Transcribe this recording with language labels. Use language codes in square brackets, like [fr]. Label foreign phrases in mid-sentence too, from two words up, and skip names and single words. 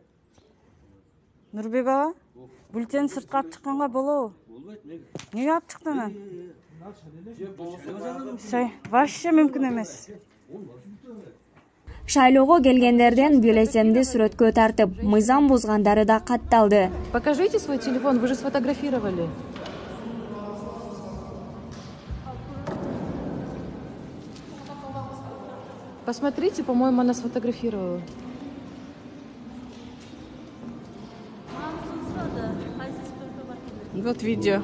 [ky] Нурбек ага, бюллетени сыртка алып чыкканга болобу? Болбойт, Эмнеге алып чыктыңыз? Вообще мүмкүн эмес. Шайлоого келгендерден бюллетенди сүрөткө тартып, мыйзам бузгандары да катталды. [ru] Покажите свой телефон, вы же сфотографировали. Посмотрите, по-моему, она сфотографировала. Вот видео.